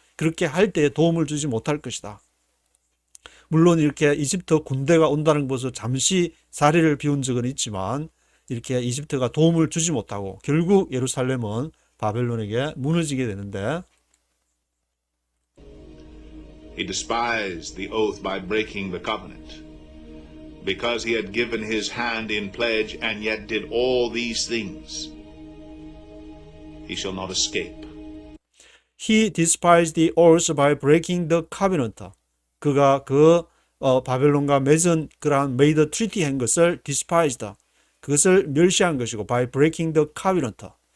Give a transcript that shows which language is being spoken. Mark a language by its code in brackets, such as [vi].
[ko] 그렇게 할 때 도움을 주지 못할 것이다. 물론 이렇게 이집트 군대가 온다는 것을 잠시 자리를 비운 적은 있지만 이렇게 이집트가 도움을 주지 못하고 결국 예루살렘은 바벨론에게 무너지게 되는데 [en] He despised the oath by breaking the covenant, because he had given his hand in pledge and yet did all these things. He shall not escape. He despised the oath by breaking the covenant. [ko] 그가 바벨론과 맺은 그러한 [en] made treaty [ko] 한 것을 [en] despised. [ko] 그것을 멸시한 것이고 [en] by breaking the covenant.